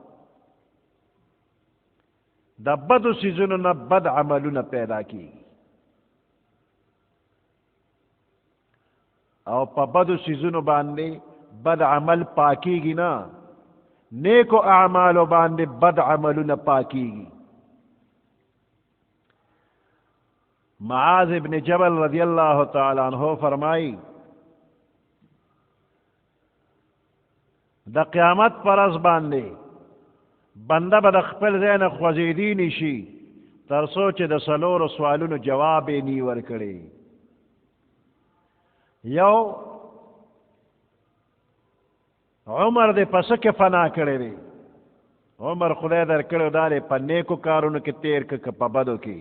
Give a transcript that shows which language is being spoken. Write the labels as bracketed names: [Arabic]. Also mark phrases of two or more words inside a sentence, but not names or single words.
[Pashto] د بدو څیزونو نه بد عملونه پیدا کېږي او په بدو څیزونو باندې بد عمل پاکېږي نه نیکو اعمالو باندې بد عملونه پاکېږي. معاذ ابن جبل [Arabic] رضی اللہ تعالی عنہ [Pashto] فرمائی د قیامت پر ورځ باندې بنده به د خپل ځای نه خوځېدی نشي تر څو چې د څلورو سوالونو جواب یې نی ورکړی. یو عمر دې په څه کې فنا کړی دی عمر خدای در کړی دا دی په نیکو کارونو کې تیر که په بدو کې.